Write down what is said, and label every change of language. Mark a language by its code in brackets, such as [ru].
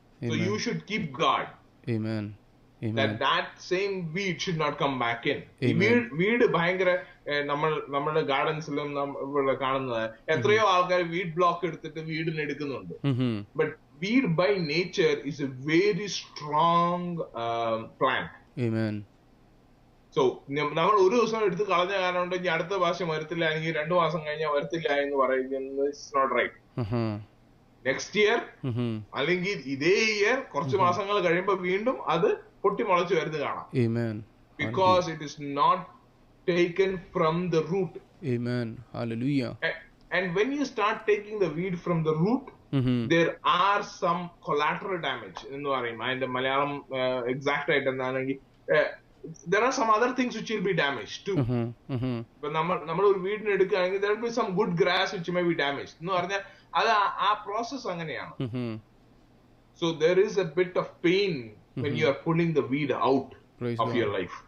[en] So you should keep guard. Amen. That same weed should not come back in. [ml] വീട് ഭയങ്കര നമ്മുടെ ഗാർഡൻസിലും ഇവിടെ കാണുന്നത് എത്രയോ ആൾക്കാർ വീഡ് ബ്ലോക്ക് എടുത്തിട്ട് വീടിന് എടുക്കുന്നുണ്ട്. [en] But weed by nature is a very strong plant. [ml] So നമ്മൾ ഒരു ദിവസം എടുത്ത് കളഞ്ഞ കാരണം കൊണ്ട് ഇനി അടുത്ത പ്രാവശ്യം വരത്തില്ല, അല്ലെങ്കിൽ 2 മാസം കഴിഞ്ഞാൽ വരത്തില്ല എന്ന് പറയുന്നത് [en] It's not right. [ml] Next year അല്ലെങ്കിൽ ഇതേ ഇയർ കുറച്ച് മാസങ്ങൾ കഴിയുമ്പോൾ വീണ്ടും അത് പൊട്ടി മുളച്ചു വരുന്നത് കാണാം. [en] Because it is not taken from the root. Amen. Hallelujah. And when you start taking the weed from the root, there are some collateral damage. [ml] എന്ന് പറയും അതിന്റെ മലയാളം എക്സാക്ട് ആയിട്ട് എന്താണെങ്കിൽ [en] there are some other things which will be damaged too. [ml] ഇപ്പൊ നമ്മൾ ഒരു വീടിന് എടുക്കുകയാണെങ്കിൽ [en] there will be some good grass which may be damaged [ml] എന്ന് പറഞ്ഞാൽ അത് ആ പ്രോസസ് അങ്ങനെയാണ്. [en] So there is a bit of pain when you are pulling the weed out of your life.